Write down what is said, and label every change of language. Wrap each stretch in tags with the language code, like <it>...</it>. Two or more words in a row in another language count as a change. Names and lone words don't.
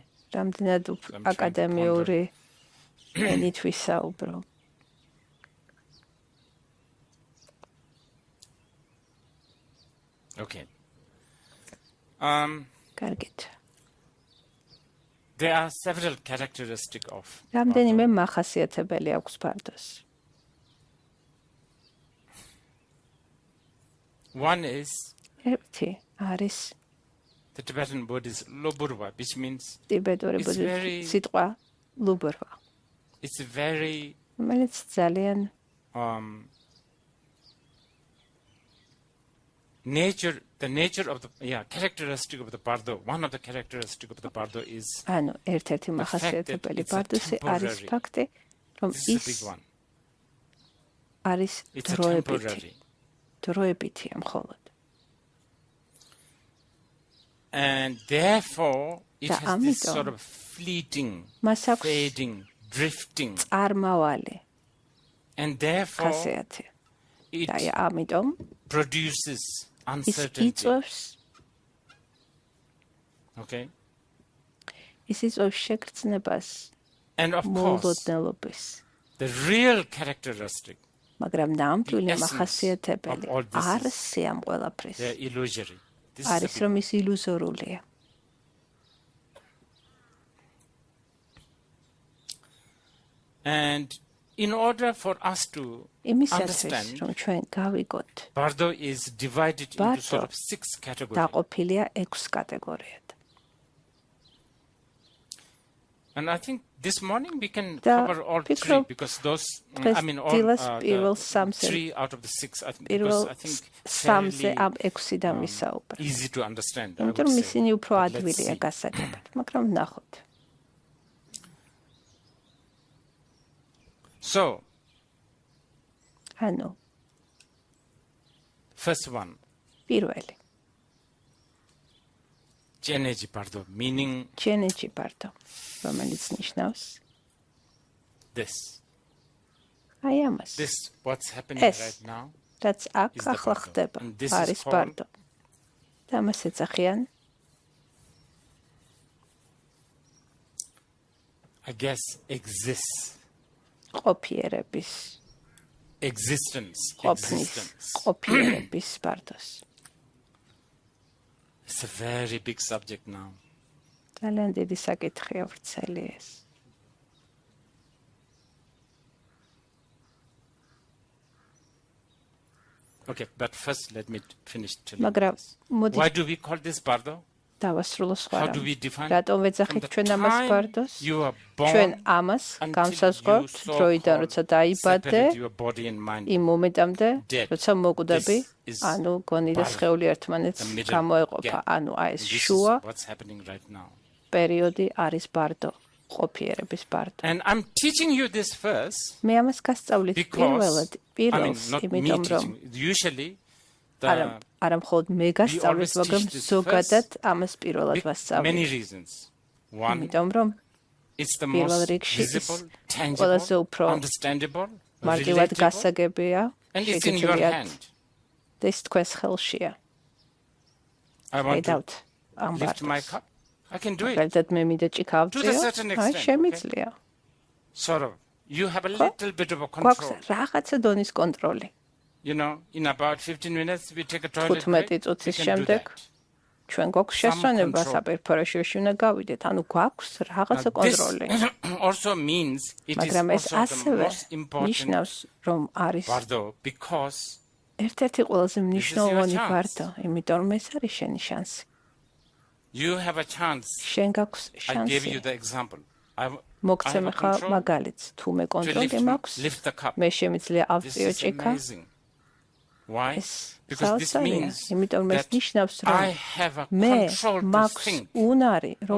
<ka>რამდენად აკადემიური ენით ვისაუბრო.</ka> <en>Okay.</en> <ka>კარგით.</ka> <en>There are several characteristics of</en> <ka>რამდენიმე მახასიათებელი აქვს ბარდოს.</ka> <en>One is</en> <ka>ერთი არის</ka> <en>the Tibetan word is loburwa, which means</en> <ka>ტიბეტური სიტყვა ლუბურვა.</ka> <en>It's very</en> <ka>რომელიც ძალიან</ka> <en>the nature of the characteristic of the Bardo. One of the characteristic of the Bardo is</en> <ka>ანუ ერთ-ერთი მახასიათებელი ბარდოსი არის ფაქტი, რომ ის არის დროებითია მხოლოდ.</ka> <en>And therefore it has this sort of fleeting, fading, drifting.</en> <ka>წარმავალი.</ka> <en>And therefore it</en> <ka>ამიტომ</ka> <en>produces</en> <ka>ის</ka> <en>uncertainty.</en> <ka>იწვევს</ka> <en>Okay?</en> <ka>ის იწვევს შეგრძნებას</ka> <en>And of course,</en> <ka>მოლოდნელობის.</ka> <en>the real characteristic,</en> <ka>მაგრამ ნამდვილი</ka> <en>essence</en> <ka>მახასიათებელი</ka> <en>of all this is</en> <ka>არსი ამ ყველაფრის</ka> <en>they're illusory. This is</en> <ka>არის, რომ ის ილუზორულია.</ka> <en>And in order for us to</en> <ka>იმისათვის,</ka> <en>understand,</en> <ka>რომ ჩვენ გავიგოთ,</ka> <en>Bardo is divided into Bardo sort of 6 categories.</en> <ka>დაყოფილია 6 კატეგორიად.</ka> <en>And I think this morning we can</en> <ka>და</ka> <en>cover all 3</en> <ka>ვფიქრობ,</ka> <en>because those,</en> <ka>დღეს</ka> <en>I mean, all</en> <ka>დილას</ka> <en>the</en> <ka>პირველ სამზე</ka> <en>3 out of the 6, I think,</en> <ka>პირველ</ka> <en>because I think</en> <ka>სამზე</ka> <en>fairly</en> <ka>ამ 6-დან ვისაუბრებ.</ka> <en>easy to understand. I</en> <ka>იმიტომ</ka> <en>would</en> <ka>რომ</ka> <en>say.</en> <ka>ისინი უფრო</ka> <en>But let's</en> <ka>ადვილია</ka> <en>see.</en> <ka>გასაგებად, მაგრამ ნახოთ.</ka> <en>So,</en> <ka>ანუ,</ka> <en>first one,</en> <ka>პირველი,</ka> <en>energy Bardo, meaning energy Bardo,</en> <ka>რომელიც ნიშნავს</ka> <en>this.</en> <ka>აი ამას.</ka> <en>This, what's happening</en> <ka>ეს,</ka> <en>right now,</en> <ka>რაც აქ</ka> <en>is the</en> <ka>ახლა Bardo. ხდება,</ka> <en>And this</en> <ka>არის</ka> <en>is called</en> <ka>Bardo. და ამას ეძახიან,</ka> <en>I guess, exists.</en> <ka>ყოფიერების,</ka> <en>Existence.</en> <ka>ყოფნის,</ka> <en>Existence.</en> <ka>ყოფიერების Bardos.</ka> <en>It's a very big subject now.</en> <ka>ძალიან დიდი საკითხია ვრცელი ეს.</ka> <en>Okay, but first let me finish telling</en> <ka>მაგრამ</ka> <en>this.</en> <ka>მოდი</ka> <en>Why do we call this Bardo?</en> <ka>დავასრულო სხვა</ka> <en>How do</en> <ka>რამე.</ka> <en>we define</en> <ka>რატომ</ka> <en>from</en> <ka>ვეძახით</ka> <en>the</en> <ka>ჩვენ ამას</ka> <en>time</en> <ka>Bardos?</ka> <en>you are</en> <ka>ჩვენ</ka> <en>born</en> <ka>ამას</ka> <en>until</en> <ka>განსაზღვრავთ</ka> <en>you</en> <ka>დროიდან, როცა დაიბადე,</ka> <en>separate your body and mind.</en> <ka>იმ მომენტამდე,</ka> <en>Dead.</en> <ka>როცა მოკვდები,</ka> <en>This is</en> <ka>ანუ გონი და Bardo. სხეული ერთმანეთს</ka> <en>The middle</en> <ka>გამოეყოფა.</ka> <en>gap.</en> <ka>ანუ აი ეს</ka> <en>This is</en> <ka>შუა</ka> <en>what's happening right now.</en> <ka>პერიოდი არის Bardo, ყოფიერების Bardo.</ka> <en>And I'm teaching you this first</en> <ka>მე ამას გასწავლით</ka> <en>because,</en> <ka>პირველად,</ka> <en>I mean,</en> <ka>პირველს,</ka> <en>not me</en> <ka>იმიტომ რომ</ka> <en>teaching. Usually,</en> <ka>არა მხოლოდ მე გასწავლით,</ka> <en>always</en> <ka>მაგრამ</ka> <en>teach this</en> <ka>ზოგადად ამას პირველად</ka> <en>many</en> <ka>ვასწავლით.</ka> <en>reasons. One,</en> <ka>იმიტომ რომ</ka> <en>it's the</en> <ka>პირველ</ka> <en>most</en> <ka>რიგში ის</ka> <en>visible,</en> <ka>ყველაზე</ka> <en>tangible,</en> <ka>უფრო</ka> <en>understandable,</en> <ka>მარტივად</ka> <en>relatable,</en> <ka>გასაგებია,</ka> <en>and it's in your</en> <ka>შეგიძლიათ</ka> <en>hand.</en> <ka>და ის თქვენს ხელშია.</ka> <en>I want to</en> <ka>ხედავთ ამ</ka> <en>lift my Bardos. cup. I can do it.</en> <ka>მაგალითად მე მინდა ჭიქა</ka> <en>To a</en> <ka>ავწიო,</ka> <en>certain</en> <ka>აი</ka> <en>extent,</en> <ka>შემიძლია.</ka> <en>Sort of. You have a little bit of a</en> <ka>გვაქვს</ka> <en>control.</en> <ka>რაღაცა დონის კონტროლი.</ka> <en>You know, in about 15 minutes, we take a toilet 15 break. We</en> <ka>წუთის</ka> <en>can do</en> <ka>შემდეგ</ka> <en>that.</en> <ka>ჩვენ გვაქვს შესვენება</ka> <en>control.</en> <ka>საპირფარეშოში უნდა გავიდეთ, ანუ გვაქვს რაღაცა</ka> <en>Now, this</en> <ka>კონტროლი.</ka> <en>also means it is</en> <ka>მაგრამ ეს</ka> <en>also the</en> <ka>ასევე</ka> <en>most important</en> <ka>ნიშნავს, რომ არის</ka> <en>Bardo because</en> <ka>ერთ-ერთი ყველაზე მნიშვნელოვანი</ka> <en>chance.</en> <ka>Bardo, იმიტომ რომ ეს არის შენი შანსი.</ka> <en>you have a chance.</en> <ka>შენ გაქვს</ka> <en>I gave you</en> <ka>შანსი.</ka> <en>the example. I</en> <ka>მოგცემ</ka> <en>have a ხა control</en> <ka>მაგალითს, თუ მე</ka> <en>to</en> <ka>კონტროლი მაქვს,</ka> <en>lift the cup.</en> <ka>მე შემიძლია</ka> <en>This</en> <ka>ავწიო</ka> <en>is</en> <ka>ჭიქა.</ka> <en>amazing. Why?</en> <ka>ეს</ka> <en>Because this</en> <ka>საოცარია,</ka> <en>means</en> <ka>იმიტომ რომ ეს</ka> <en>that</en> <ka>ნიშნავს, რომ</ka> <en>I have a</en> <ka>მე</ka> <en>control to</en> <ka>მაქვს</ka> <en>think.</en> <ka>უნარი, რომ</ka>